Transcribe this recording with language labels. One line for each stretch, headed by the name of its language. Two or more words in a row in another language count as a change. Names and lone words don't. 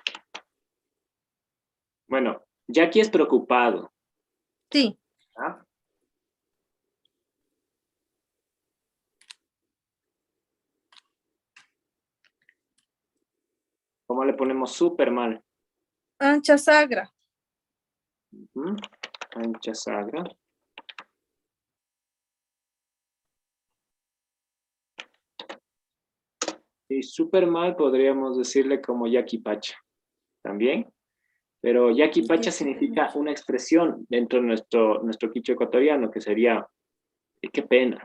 Spanish: Bueno, Jackie es preocupado. Sí. ¿Ah? ¿Cómo le ponemos súper mal?
Quechua: Ancha, sagra. Ancha sagra.
Spanish: Y súper mal podríamos decirle como
Quechua: Yaqui Pacha.
Spanish: También. Pero
Quechua: Yaqui Pacha
Spanish: significa una expresión dentro de nuestro quichua ecuatoriano, que sería qué pena.